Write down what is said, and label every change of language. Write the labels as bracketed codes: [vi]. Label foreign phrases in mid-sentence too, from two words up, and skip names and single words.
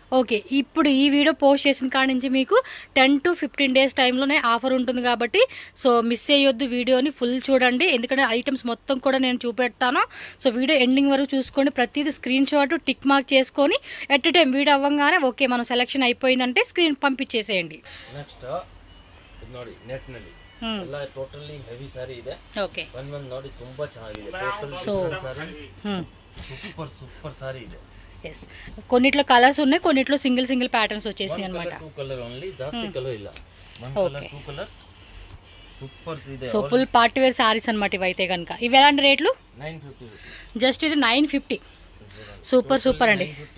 [te] ఓకే, ఇప్పుడు ఈ [en] video post [te] చేసిన కాడ నుంచి మీకు [en] 10 to 15 days [te] టైంలోనే ఆఫర్ ఉంటుంది కాబట్టి సో మిస్ చేయొద్దు. వీడియోని ఫుల్ చూడండి, ఎందుకంటే ఐటమ్స్ మొత్తం కూడా నేను చూపెడతాను. సో [en] video ending [te] వరకు చూసుకోండి. ప్రతిదీ [en] screenshot tick mark [te] చేసుకొని [en] at time [te] వీడియో అవ్వగానే ఓకే మన సెలెక్షన్ అయిపోయిందంటే స్క్రీన్ పంపించేసేయండి. [kn] నెక్స్ట్ ನೋಡಿ ನೆಟ್ ನಲ್ಲಿ ಎಲ್ಲ [en] totally heavy saree [kn] ಇದೆ. [te] ఓకే, [kn] ಒಂದು ನೋಡಿ ತುಂಬಾ ಚೆನ್ನಾಗಿದೆ. [en] total saree super saree [kn] ಇದೆ. [te] ఎస్, కొన్నిట్లో కలర్స్ ఉన్నాయి, కొన్నిట్లో [en] single patterns [te] వచ్చేసినాయి అన్నమాట. [en] 2 colour only, [te] జాస్తి కలర్ ಇಲ್ಲ. 1 కలర్ 2 కలర్ సూపర్ ಇದೆ. సో [en] full party wear sarees [te] అన్నమాట ఇవైతే కనుక. ఇవి ఎలాంటి రేట్లు? 950 జస్ట్ ఇది 950. సూపర్ అండి.